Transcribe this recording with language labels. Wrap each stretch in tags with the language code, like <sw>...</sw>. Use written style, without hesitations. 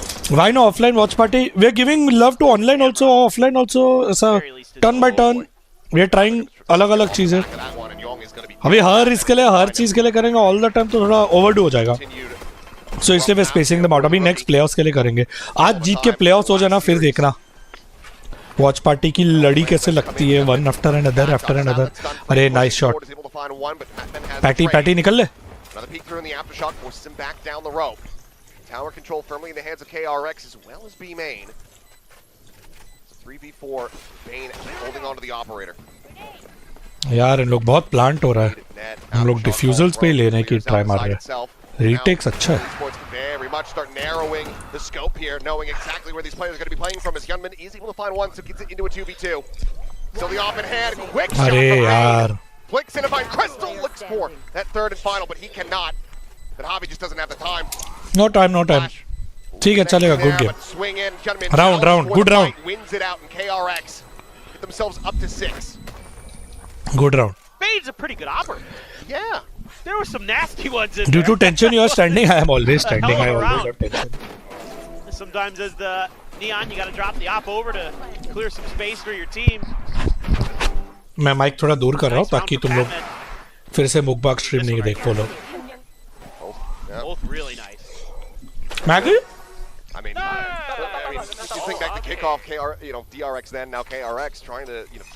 <en>Why no offline watch party? We are giving love to online also, offline also. So turn by turn, we are trying</en> <hi>अलग-अलग चीजें. अभी हर इसके लिए हर चीज के लिए करेंगे</hi> <en>all the time</en> <hi>तो थोड़ा overdue हो जाएगा.</hi> <en>So इसलिए we spacing them out.</en> <hi>अभी next playoffs के लिए करेंगे. आज जीत के playoffs हो जाना फिर देखना. वॉच पार्टी की लड़ी कैसे लगती है</hi> <en>One after another after another.</en> <hi>अरे नाइस शॉट. पैटी पैटी निकल ले.</hi> <en>Another peek through in the aftershock forces him back down the rope. Tower control firmly in the hands of KRX as well as B main. It's a 3v4. Bane holding on to the operator.</en> <hi>यार इन लोग बहुत plant हो रहा है. हम लोग डिफ्यूजल्स पे लेने की ट्राई मार रहे हैं. Retakes अच्छा है.</hi> <en>Very much start narrowing the scope here, knowing exactly where these players are going to be playing from. As Hyunmin is able to find one, so gets it into a 2v2. Still the off in hand, quick shot</en> <hi>अरे यार.</hi> <en>Flicks in to find Crystal, looks for that third and final, but he cannot. But Javi just doesn't have the time. No time, no time.</en> <hi>ठीक है चलेगा.</hi> <en>Good game. Swing in, Hyunmin round, good round. Wins it out, and KRX get themselves up to 6. Good round. Bane's a pretty good operator. Yeah. There were some nasty ones in Due there. to tension, you are standing. I am always standing. I always have tension. Sometimes as the Neon, you got to drop the op over to clear some space for your team.</en> <hi>मैं mic थोड़ा दूर कर रहा हूँ ताकि तुम लोग फिर से मुकबाग स्ट्रीम नहीं देख पाओ.</hi> <en>Both really nice. Maggie? I mean, you think back to kickoff, DRX then, now KRX trying to,</en>